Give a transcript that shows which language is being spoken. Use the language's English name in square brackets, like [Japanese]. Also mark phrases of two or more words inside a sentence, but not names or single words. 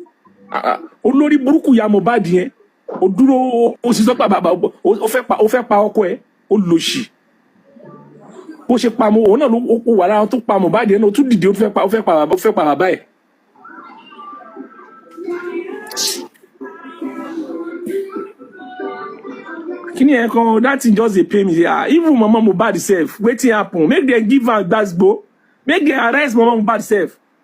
[Yoruba] Olórí burúkú ya Mohbad yẹn. Ó dúró ó sì sọ pé bàbá ó fẹ́ pa ọkọ ẹ̀ olòṣì. Bó ṣe pa mo òun náà ló wà lára tó pa Mohbad yẹn náà ó tún dìde ó fẹ́ pa bàbá ẹ̀. Kini e [Nigerian Pidgin] that thing just dey pay me. Even Mama Mohbad self, wetin happen? Make them give her gbasgbo. Make them arrest Mama Mohbad self.